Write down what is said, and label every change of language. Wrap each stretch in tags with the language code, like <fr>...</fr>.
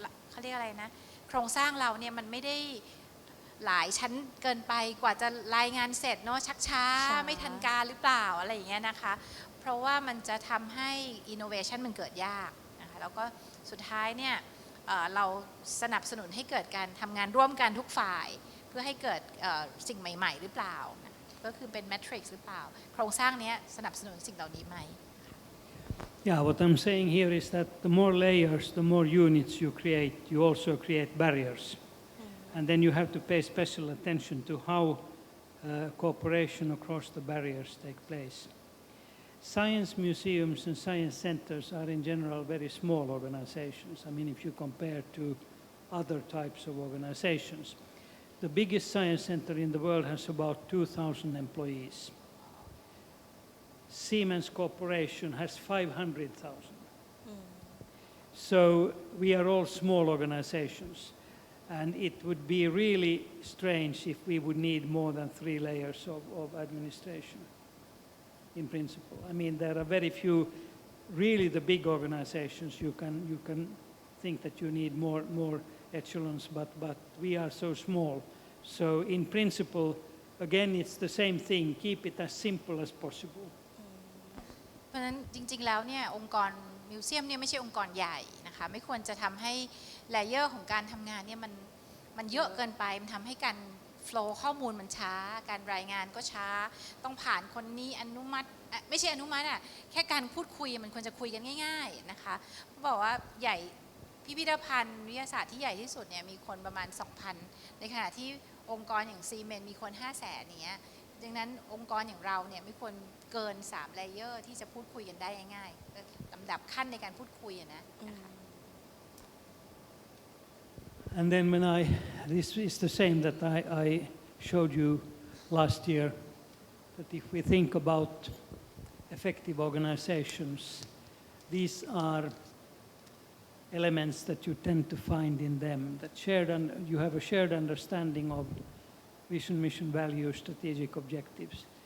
<th>เขาเรียกอะไรนะโครงสร้างเราเนี่ยมันไม่ได้หลายชั้นเกินไปกว่าจะรายงานเสร็จเนาะชักช้าไม่ทันการหรือเปล่าอะไรอย่างเงี้ยนะคะเพราะว่ามันจะทำให้ innovation มันเกิดยากนะคะแล้วก็สุดท้ายเนี่ยเราสนับสนุนให้เกิดการทำงานร่วมกันทุกฝ่ายเพื่อให้เกิดสิ่งใหม่ๆหรือเปล่าก็คือเป็น matrix หรือเปล่าโครงสร้างนี้สนับสนุนสิ่งเหล่านี้ไหม</th> <en>Yeah, what I'm saying here is that the more layers, the more units you create, you also create barriers. And then you have to pay special attention to how cooperation across the barriers take place. Science museums and science centers are in general very small organizations. I mean, if you compare to other types of organizations. The biggest science center in the world has about 2,000 employees. Siemens Corporation has 500,000. So we are all small organizations. And it would be really strange if we would need more than 3 layers of administration, in principle. I mean, there are very few, really the big organizations, you can think that you need more echelons, but we are so small. So in principle, again, it's the same thing, keep it as simple as possible.</en> <th>เพราะฉะนั้นจริงๆแล้วเนี่ยองค์กรมิวเซียมเนี่ยไม่ใช่องค์กรใหญ่นะคะไม่ควรจะทำให้เลเยอร์ของการทำงานเนี่ยมันเยอะเกินไปมันทำให้การโฟลว์ข้อมูลมันช้าการรายงานก็ช้าต้องผ่านคนนี้อนุมัติไม่ใช่อนุมัติแค่การพูดคุยมันควรจะคุยกันง่ายๆนะคะเขาบอกว่าใหญ่ พิพิธภัณฑ์วิทยาศาสตร์ที่ใหญ่ที่สุดเนี่ยมีคนประมาณ 2,000 ในขณะที่องค์กรอย่างซีเมนต์มีคน 500,000 เนี้ยดังนั้นองค์กรอย่างเราเนี่ยไม่ควรเกิน3เลเยอร์ที่จะพูดคุยกันได้ง่ายๆลำดับขั้นในการพูดคุยนะ</th> <en>And then this is the same that I showed you last year, that if we think about effective organizations, these are elements that you tend to find in them, that you have a shared understanding of vision, mission, values, strategic objectives.</en>